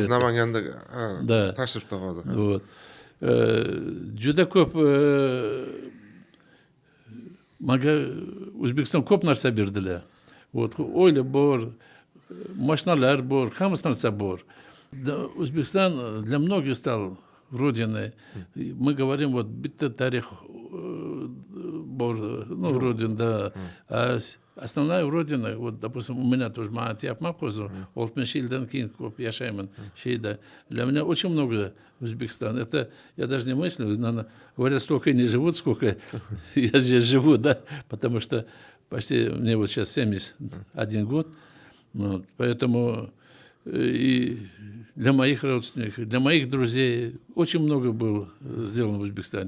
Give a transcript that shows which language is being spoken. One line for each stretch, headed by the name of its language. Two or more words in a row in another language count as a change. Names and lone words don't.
Uzbek: Namanganda tashrifda hozir. Juda ko'p menga O'zbekiston ko'p narsa berdilar. O'ylar bor, mashinalar bor, hamma narsa bor.
Russian: O'zbekiston для многих стал родиной. Мы говорим, вот
Uzbek: bitta tarix bor,
Russian: ну, родина, да. А основная родина, вот, допустим, у меня тоже
Uzbek: aytyapman hozir 60 yildan keyin ko'p yashayman sheyda.
Russian: Для меня очень много Узбекистан. Это я даже не мыслю, наверное, говорят, столько не живут, сколько я здесь живу, да, потому что почти мне вот сейчас 71 год. Вот, поэтому и для моих родственников, для моих друзей очень много было сделано в Узбекистане.